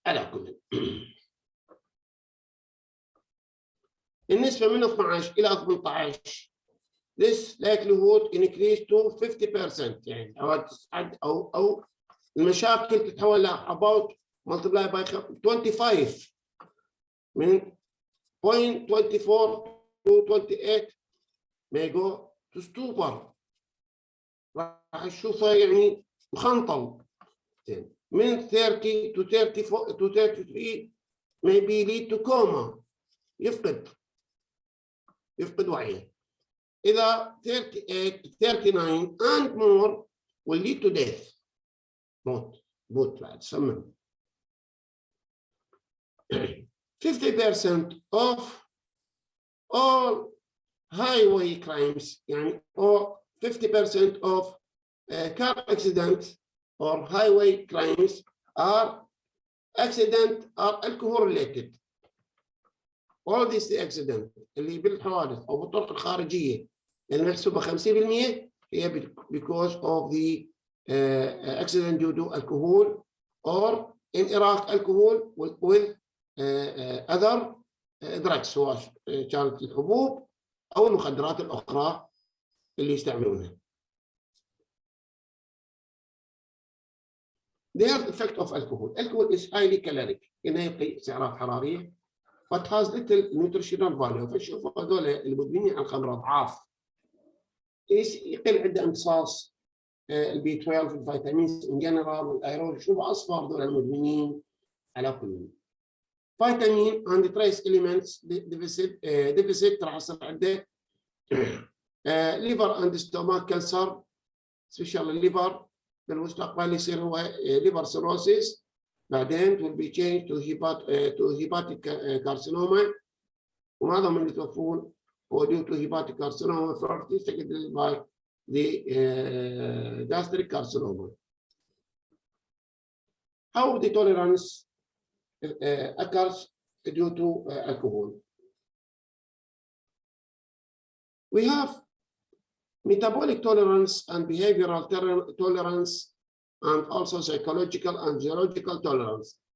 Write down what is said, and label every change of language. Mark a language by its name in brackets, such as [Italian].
[Arabic] على كل النسبه من 12 الى 18 [English] this likelihood increase to 50%، [Arabic] يعني الحوادث او المشاكل تتحول ل [English] about multiply by 25 [Arabic] من 0.24 [English] to 28 may go to stupor، [Arabic] راح تشوفه يعني مخنطل. [English] من 30 to 34 to 33 maybe lead to coma، [Arabic] يفقد وعيه. [English] إذا 39 and more will lead to death، [Arabic] موت بعد سمم. [English] 50% of all highway crimes، يعني or 50% of car accidents or highway crimes are alcohol related. all these accidents [Arabic] اللي بالحوادث او بالطرق الخارجيه اللي محسوبه 50% هي [English] because of the accident due to alcohol or [Arabic] انراك [English] alcohol with other drugs، [Arabic] سواء كانت الحبوب او المخدرات الاخرى اللي يستعملونها. [English] The health effect of alcohol. Alcohol is highly caloric، [Arabic] إنه يعطي سعرات حرارية [English] but has little nutritional value. [Arabic] فشوفوا هذول المدمنين على الخمر أضعاف، يقل عنده امتصاص البي 12 الفيتامينز ان جنرال والايرون. شوفوا اصفر دول المدمنين على كل فيتامين عند تريس اليمنتس ديفيسيت راح يصير عنده ليفر اند ستوماك كانسر، سبيشال الليفر بالمستقبل يصير هو ليفر سيروسيس، بعدين [English] will be changed to hepatic carcinoma، [Arabic] ومعظم اللي يتوفون هو [English] due to hepatic carcinoma first secondary by the gastric carcinoma. How the tolerance occurs due to alcohol? We have metabolic tolerance and behavioral tolerance, and also psychological and geological tolerance.